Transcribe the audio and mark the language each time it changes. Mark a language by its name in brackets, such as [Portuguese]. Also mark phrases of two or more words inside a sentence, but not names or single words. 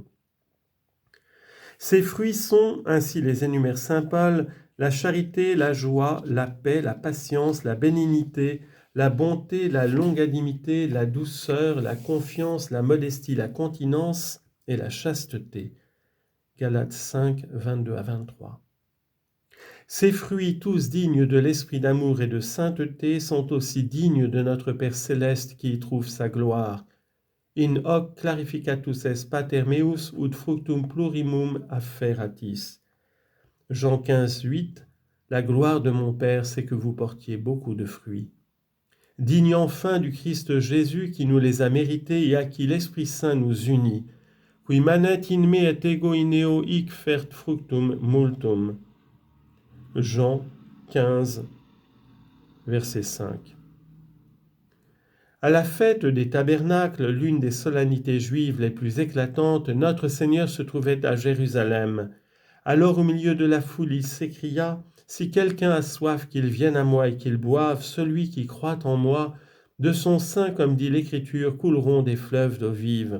[French] Ces fruits sont, ainsi les énumère saint Paul, la charité, la joie, la paix, la patience, la bénignité, la bonté, la longanimité, la douceur, la confiance, la modestie, la continence et la chasteté. Galates 5, 22 à 23. Ces fruits, tous dignes de l'esprit d'amour et de sainteté, sont aussi dignes de notre Père céleste qui y trouve sa gloire. [Latin] In hoc clarificatus est pater meus ut fructum plurimum afferatis. [French] Jean 15, 8. La gloire de mon Père, c'est que vous portiez beaucoup de fruits. Digne enfin du Christ Jésus qui nous les a mérités et à qui l'Esprit Saint nous unit. [Latin] Qui manet in me et ego in eo hic fert fructum multum. [French] Jean 15, verset 5. À la fête des tabernacles, l'une des solennités juives les plus éclatantes, notre Seigneur se trouvait à Jérusalem. Alors au milieu de la foule, il s'écria « Si quelqu'un a soif, qu'il vienne à moi et qu'il boive, celui qui croit en moi, De son sein, comme dit l'Écriture, couleront des fleuves d'eau vive.